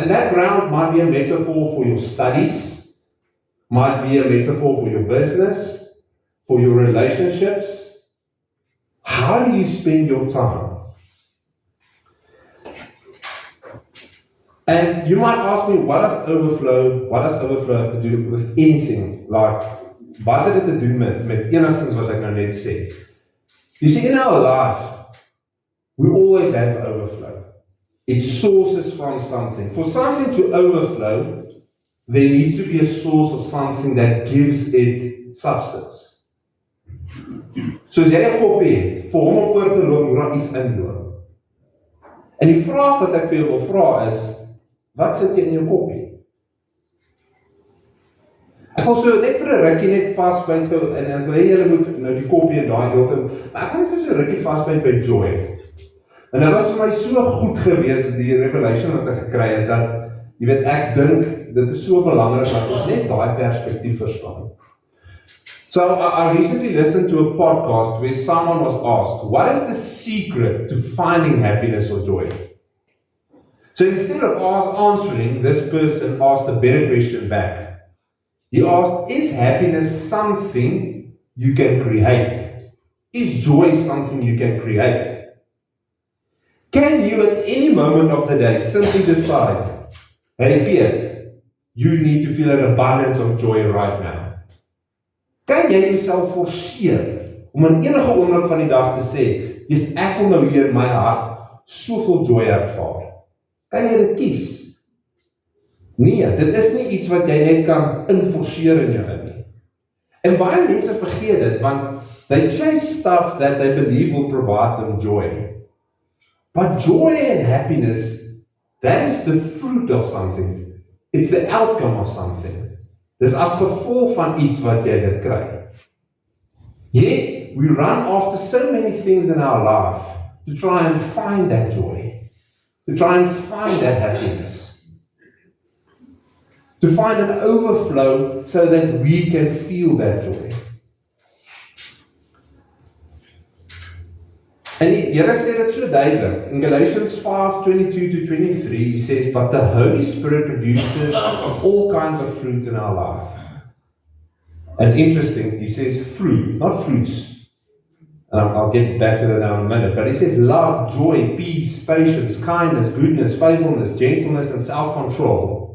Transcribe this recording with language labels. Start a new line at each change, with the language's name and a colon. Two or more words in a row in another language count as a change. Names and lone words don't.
English: And that ground might be a metaphor for your studies, might be a metaphor for your business, for your relationships. How do you spend your time? And you might ask me, what does overflow have to do with anything? Like,
Afrikaans: wat het dit te doen met enigstens wat ek nou net sê?
English: You see, in our life, we always have overflow. It sources from something. For something to overflow, there needs to be a source of something that gives it substance.
Afrikaans: So as jy 'n koppie het, vir hom om oor te loop, moet daar iets inloop. En die vraag wat ek vir jou wil vra is, wat sit jy in jou koppie? Ek wil so net vir 'n rukkie net vasbyt en ek wil hê julle moet nou die koppie en daai heeltemal, maar ek kan net vir so 'n rukkie vasbyt by joy. En dit was vir my so goed gewees die revelation wat ek gekry het dat jy weet ek dink dit is so belangrik dat ons net daai perspektief verstaan.
English: So I recently listened to a podcast where someone was asked, what is the secret to finding happiness or joy? So instead of answering, this person asked a better question back. He asked, is happiness something you can create? Is joy something you can create? Can you at any moment of the day simply decide, hey Piet, you need to feel an abundance of joy right now?
Afrikaans: Kan jy jouself forceer om in enige oomblik van die dag te sê, ek wil nou hier in my hart soveel joy ervaar? Kan jy dit kies? Nee, dit is nie iets wat jy net kan inforceer in jou nie. En baie mense vergeet dit, want
English: they chase stuff that they believe will provide them joy. But joy and happiness, that is the fruit of something. It's the outcome of something.
Afrikaans: Dis as gevolg van iets wat jy dit kry.
English: Yet, we run after so many things in our life to try and find that joy, to try and find that happiness, to find an overflow so that we can feel that joy.
Afrikaans: En die Here sê dit so duidelik.
English: In Galatians 5:22-23, he says, but the Holy Spirit produces all kinds of fruit in our life. And interesting, he says fruit, not fruits. And I'll get back to that now in a minute. But he says love, joy, peace, patience, kindness, goodness, faithfulness, gentleness, and self-control.